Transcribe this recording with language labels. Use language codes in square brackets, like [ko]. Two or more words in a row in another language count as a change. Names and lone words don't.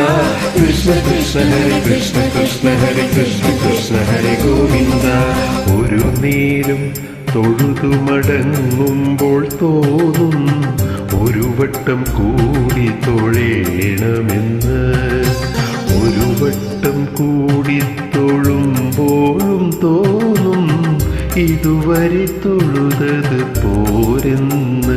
[sa] Krishna Krishna Hare Krishna Krishna Hare Krishna Krishna Hare Govinda. [ml] ഒരു നേരം തൊഴുതു മടങ്ങുമ്പോൾ തോന്നും ഒരു വട്ടം കൂടി തൊഴേണമെന്ന്. ഒരു വട്ടം കൂടി തൊഴുമ്പോഴും തോന്നും ഇതുവരെ തൊഴുതത് പോരെന്ന്.